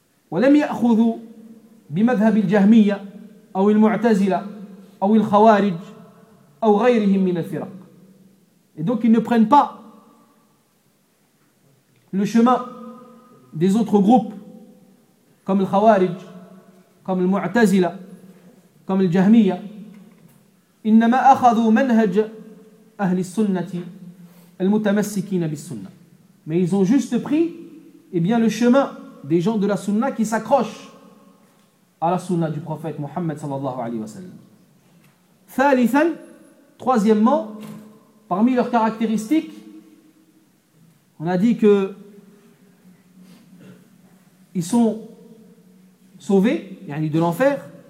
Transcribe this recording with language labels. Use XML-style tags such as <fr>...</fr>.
<ar>وَلَمْ يَأْخُذُوا بِمَذْهَبِ الْجَهْمِيَّةِ أَوْ الْمُعْتَزِلَةِ أَوْ الْخَوَارِجِ أَوْ غَيْرِهِمْ مِنَ الْفِرَقِ.</ar> <fr>Et donc, ils ne prennent pas le chemin des autres groupes, comme le Khawarij, comme le Mu'tazila, comme le Jahmiya.</fr> <ar>إنما أخذوا منهج أهل السنة المتمسكين بالسنة.</ar> <fr>Mais ils ont juste pris, eh bien, le chemin des gens de la sunna qui s'accrochent à la sunna du prophète Muhammad sallallahu alayhi wa sallam. ثالثا, troisièmement, parmi leurs caractéristiques, on a dit que ils sont sauvés, yani de l'enfer.</fr>